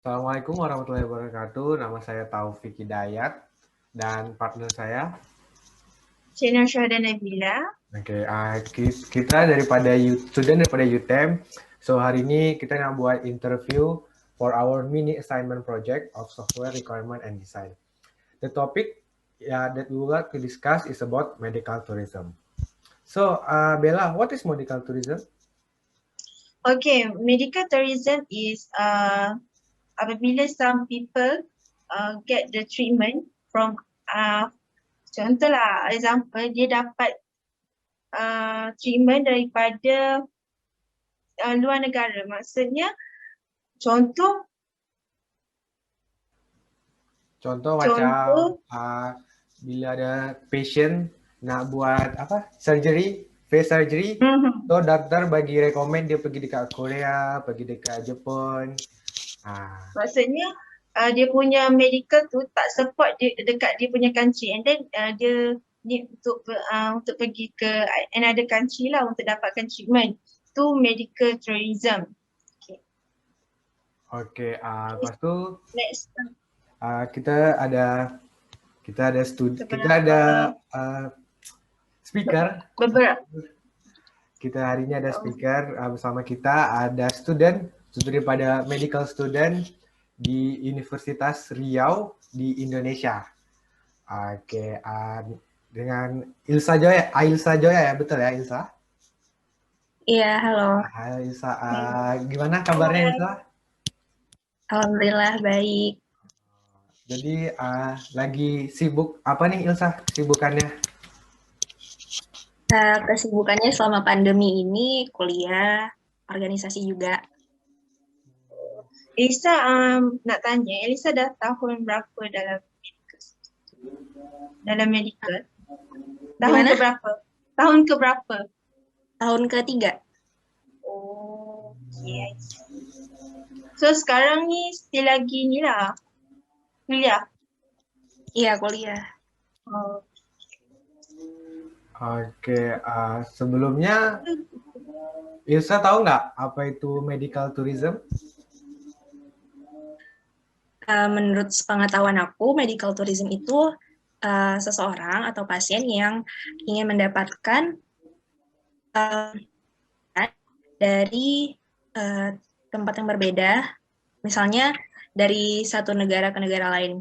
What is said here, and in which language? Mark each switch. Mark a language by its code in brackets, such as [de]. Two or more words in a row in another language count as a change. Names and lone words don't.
[ar] السلام عليكم ورحمة الله وبركاته. [ms] Nama saya Taufik Hidayat dan partner saya. Channel Syahda Nabila. Oke, kita student daripada UTM. So hari ini kita nak buat [en] interview for our mini assignment project of software requirement and design. The topic that we would like to discuss is about medical tourism. So, Bella, what is medical tourism? Okay, medical tourism is apabila some people get the treatment from contohlah example [ms] dia dapat treatment daripada luar negara. Maksudnya contoh Contoh macam contoh bila ada patient nak buat surgery, [en] face surgery, mhm. [ms] so doktor bagi rekomen dia pergi dekat Korea, pergi dekat Jepun. Maksudnya dia punya medical tu tak support dia dekat dia punya country, [en] and then [ms] dia need untuk pergi ke [en] another country [ms] lah untuk dapatkan treatment. Tu [en] medical tourism. [ms] Oke, lepas tu Next, kita ada speaker. beberapa. Kita hari ini ada speaker bersama kita, ada student daripada [en] medical student [ms] di Universitas Riau di Indonesia. [id] Oke, dengan Ilsa Joya ya, betul ya Ilsa? Iya, halo. Hai Ilsa, gimana kabarnya Ilsa? Alhamdulillah baik. Jadi lagi sibuk apa nih Ilsa sibukannya? Kesibukannya selama pandemi ini kuliah, organisasi juga. [ms] Elisa nak tanya, Elisa dah tahun berapa dalam medical? [id] Tahun ke berapa? Tahun ke berapa? Tahun ketiga. [en] Oh, okay. [ms] So sekarang ni still lagi ni lah, kuliah? [id] Iya, kuliah. Oh. Oke, sebelumnya Ilsa tahu nggak apa itu [en] medical tourism? [id] Menurut sepengetahuan aku, [en] medical tourism [id] itu seseorang atau pasien yang ingin mendapatkan dari tempat yang berbeda, misalnya dari satu negara ke negara lain.